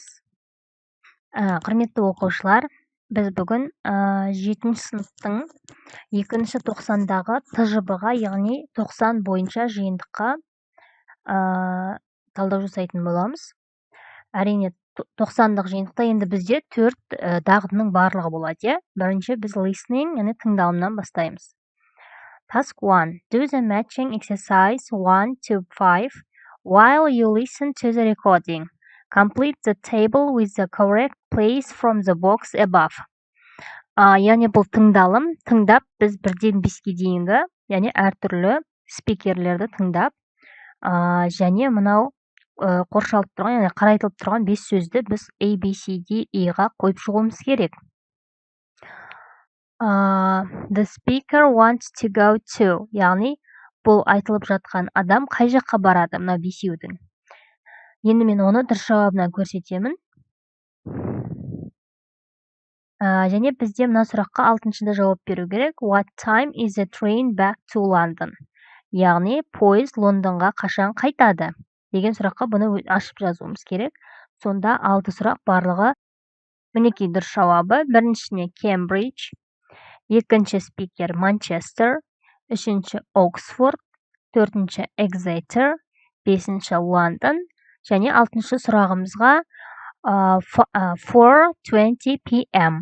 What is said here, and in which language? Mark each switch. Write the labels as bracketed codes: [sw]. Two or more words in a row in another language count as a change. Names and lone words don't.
[kk] Құрметті оқушылар, біз бүгін 7 сыныптың 2 тоқсандағы ТЖБ-ға, яғни 90 бойынша жиынтыққа талдау жасайтын боламыз. Әрине, 90-дық жиынтықта енді бізде 4 дағдының барлығы болады. Бірінші біз listening, яғни тыңдалымнан бастаймыз. [en] Task 1. Do the matching exercise 1 to 5 while you listen to the recording. Complete the table with the correct place from the box above. [kk] Яғни бұл тыңдалым, тыңдап біз 1-ден 5-ке дейінгі, яғни әртүрлі спикерлерді тыңдап, және мынау қоршалып тұрған, яғни қарайтылып тұрған 5 сөзді біз A, B, C, D, E-ға қойып шығуымыз керек. [en] The speaker wants to go to, [kk] яғни бұл айтылып жатқан адам қай жаққа барады, мынау бесеудің. Енді мен оны дұрыс жауабынан көрсетемін. Және бізде мына сұраққа 6-шыда жауап беру керек. [en] What time is the train back to London? [kk] Яғни пойыз Лондонға қашан қайтады? Деген сұраққа бұны ашып жазуымыз керек. Сонда 6 сұрақ барлығы мінекей дұрыс жауабы. Біріншісіне Cambridge, екінші спикер Манчестер, үшінші Оксфорд, төртінші Exeter, бесінші Лондон, және 6-шы сұрағымызға 4:20 p.m.